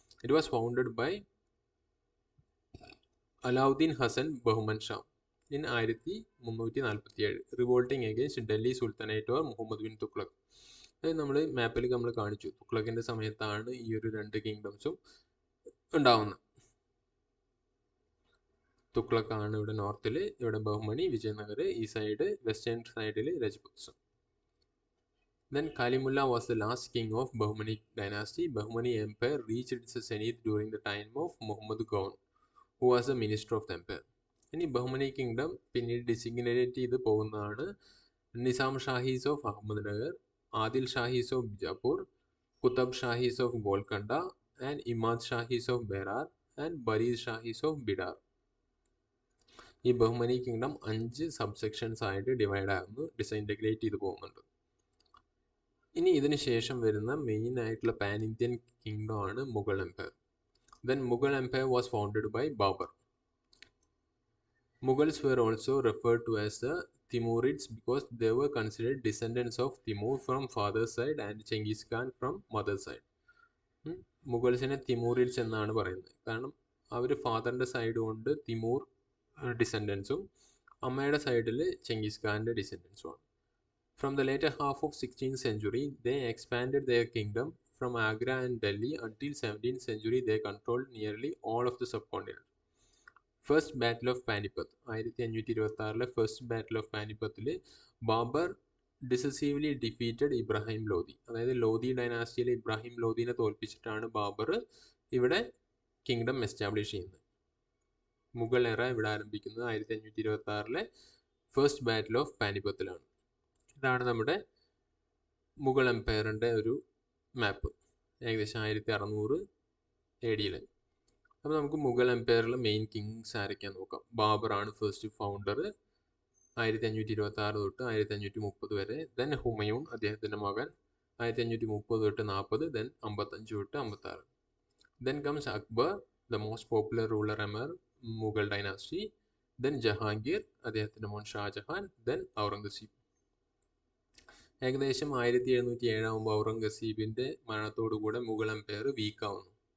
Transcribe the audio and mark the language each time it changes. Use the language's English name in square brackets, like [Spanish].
[English] It was founded by Alauddin Hasan Bahman Shah in 1347, revolting against Delhi sultanate or Muhammad bin Tughlaq. [Malayalam] അതായത് നമ്മൾ മാപ്പിൽ നമ്മൾ കാണിച്ചു തുഗ്ലക്കിൻ്റെ സമയത്താണ് ഈ ഒരു 2 കിങ്ഡംസും ഉണ്ടാവുന്നത്. തുഗ്ലക്കാണ് ഇവിടെ നോർത്തിൽ, ഇവിടെ ബഹ്മനി, വിജയനഗർ ഈ സൈഡ്, വെസ്റ്റേൺ സൈഡിൽ രജപുത്സ്. [English] Then Kalimullah was the last king of Bahmani dynasty. Bahmani empire reached its zenith during the time of Muhammad Ghaun, who was the minister of the empire. [Malayalam] ഇനി ബഹ്മനി കിങ്ഡം പിന്നീട് ഡിസിഗ്നേറ്റ് ചെയ്ത് പോകുന്നതാണ് Nizam ഷാഹീസ് of Ahmednagar, Adil ഷാഹീസ് of Bijapur, Qutub ഷാഹീസ് of ഗോൽക്കണ്ട and Imad ഷാഹീസ് of ബെറാർ and ബരീദ് ഷാഹീസ് of ബിഡാർ. ഈ Bahmani kingdom 5 subsections ആയിട്ട് divide ആകുന്നു, ഡിസഇൻറ്റഗ്രേറ്റ് ചെയ്ത് പോകുന്നുണ്ട്. ഇനി ഇതിന് ശേഷം വരുന്ന മെയിൻ ആയിട്ടുള്ള പാൻ ഇന്ത്യൻ കിങ്ഡം ആണ് Mughal Empire. [English] Then Mughal empire was founded by Babur. Mughals were also referred to as the Timurids because they were considered descendants of Timur from father's side and Genghis Khan from mother's side. [Malayalam] മുഗൾസിനെ തിമൂറിഡ്സ് എന്നാണ് പറയുന്നത്. കാരണം അവർ ഫാദറിൻ്റെ side കൊണ്ട് Timur ഡിസെൻഡൻസും അമ്മയുടെ സൈഡിൽ Genghis ഖാൻ്റെ ഡിസെൻഡൻസുമാണ്. [English] From the later half of 16th century, they expanded their kingdom from Agra and Delhi until 17th century they controlled nearly all of the subcontinent. First battle of Panipat 1526-ലെ first battle of പാനിപ്പത്തിൽ Babur decisively defeated Ibrahim Lodhi. [Malayalam] അതായത് ലോധി ഡൈനാസ്റ്റിയിലെ ഇബ്രാഹിം ലോധിനെ തോൽപ്പിച്ചിട്ടാണ് ബാബർ ഇവിടെ kingdom establish ചെയ്യുന്നത്. മുഗൾ എറ ഇവിടെ ആരംഭിക്കുന്നത് 1526-ലെ first battle of പാനിപ്പത്തിലാണ്. ഇതാണ് നമ്മുടെ മുഗൾ എംപയറിൻ്റെ ഒരു മാപ്പ്, ഏകദേശം 1600 AD-യിൽ. അപ്പോൾ നമുക്ക് മുഗൾ എംപയറിലെ മെയിൻ കിങ്സ് ആരൊക്കെയാന്ന് നോക്കാം. ബാബറാണ് ഫസ്റ്റ് ഫൗണ്ടർ 1526 തൊട്ട് 1530 വരെ. ദെൻ ഹുമയൂൺ അദ്ദേഹത്തിൻ്റെ മകൻ 1530 തൊട്ട് 40, ദെൻ 55 തൊട്ട് 56. [English] Then comes Akbar, the most popular ruler among Mughal dynasty. [Malayalam] Then Jahangir, അദ്ദേഹത്തിൻ്റെ മോൻ ഷാജഹാൻ. ദെൻ ഔറംഗസീബ്. ഏകദേശം 1707 ആകുമ്പോൾ ഔറംഗസീബിൻ്റെ മരണത്തോടുകൂടെ മുഗൾ എംപയർ വീക്കാവുന്നു.